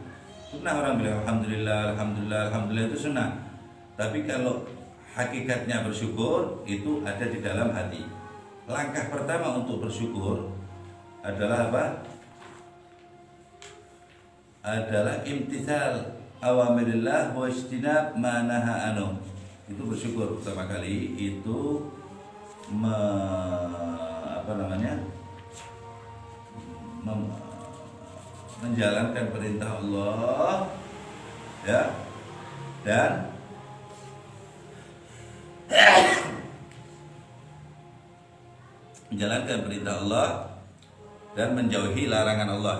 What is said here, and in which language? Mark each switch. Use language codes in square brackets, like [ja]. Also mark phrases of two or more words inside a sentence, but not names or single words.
[id] Sunnah orang bilang [ar] الحمد لله، الحمد لله، الحمد لله [id] itu sunnah. Tapi kalau hakikatnya bersyukur itu ada di dalam hati. Langkah pertama untuk bersyukur adalah adalah [ar] امتثال أوامر الله واجتناب ما نهى عنه. [id] Itu bersyukur pertama kali itu menjalankan perintah Allah ya, dan menjalankan perintah Allah dan menjauhi larangan Allah.